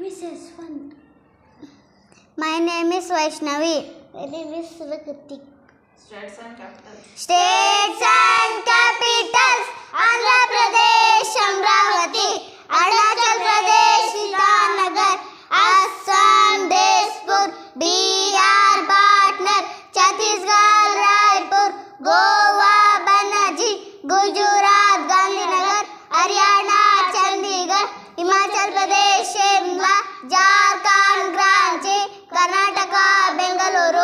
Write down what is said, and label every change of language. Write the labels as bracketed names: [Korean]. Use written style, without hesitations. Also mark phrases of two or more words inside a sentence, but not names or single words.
[English] Jaswant. My name is Vaishnavi. My name is Sivakirti. States and capitals. States and capitals: Andhra Pradesh, Amravati; Arunachal Pradesh, Itanagar; Assam, Despur; Bihar, Patna; Chhattisgarh, Raipur; Goa, Panaji; Gujarat, Gandhinagar; Haryana, Chandigarh; Himachal Pradesh, Shimla; Jharkhand, Ranchi; Karnataka, Bengaluru;